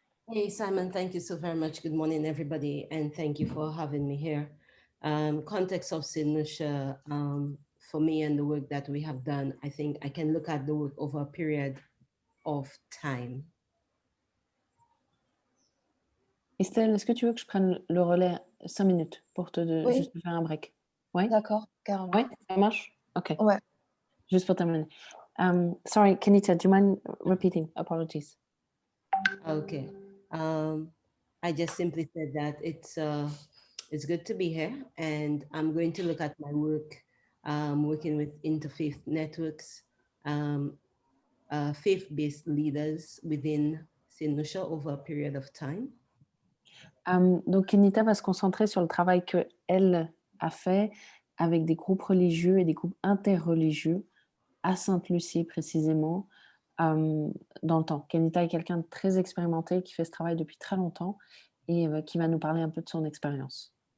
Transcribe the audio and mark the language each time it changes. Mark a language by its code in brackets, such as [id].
[en] Hey, Simon, thank you so very much. Good morning, everybody, and thank you for having me here. Context of St. Lucia, for me and the work that we have done, I think I can look at the work over a period of time. [fr] Estelle, est-ce que tu veux que je prenne le relais 5 minutes pour Oui. juste faire un break? Ouais. D'accord, carrément. Ouais, ça marche? Ok. Ouais. Juste pour terminer. [en] Sorry, Kenita, do you mind repeating? Apologies. Okay. I just simply said that it's good to be here, and I'm going to look at my work working with interfaith networks faith-based leaders within St. Lucia over a period of time. [fr] Donc Kenita va se concentrer sur le travail qu'elle a fait avec des groupes religieux et des groupes interreligieux à Sainte-Lucie précisément dans le temps. Kenita est quelqu'un de très expérimenté qui fait ce travail depuis très longtemps et qui va nous parler un peu de son expérience.